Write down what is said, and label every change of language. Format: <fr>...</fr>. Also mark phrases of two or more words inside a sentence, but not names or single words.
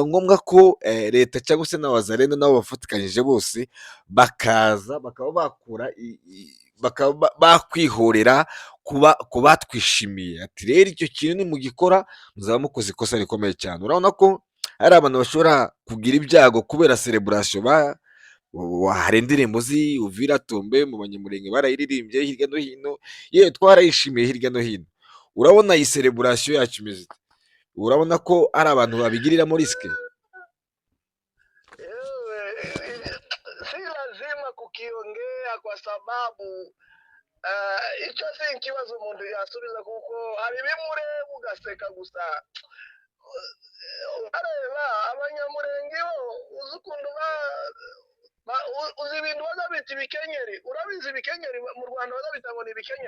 <rw>ngombwa ko leta cyangwa se n'abazarendo nabo bafatikanyije bose bakaza bakaba bakura bakaba bakwihorera ku batwishimiye ati rero icyo kintu nimugikora muzaba mukoze ikosa rikomeye cyane urabona ko hari abantu bashobora kugira ibyago kubera celebration hari indirimbo Uvira Tombe mu banyamurenge barayiririmbye hirya no hino, yewe twarayishimiye hirya no hino. Urabona iyi celebration yacu imeze ite? Urabona ko ari abantu babigiriramo risike?</rw> <sw>Si lazima kukiongea kwa sababu</sw> <rw>icyo si ikibazo umuntu yasubiza, kuko hari bimureba ugaseka gusa. Areba abanyamurenge bo uzi ukuntu uzi ibintu bazabita ibikenyeri. Urabizi ibikenyeri mu Rwanda bazabita ngo ni ibikenyeri?</rw>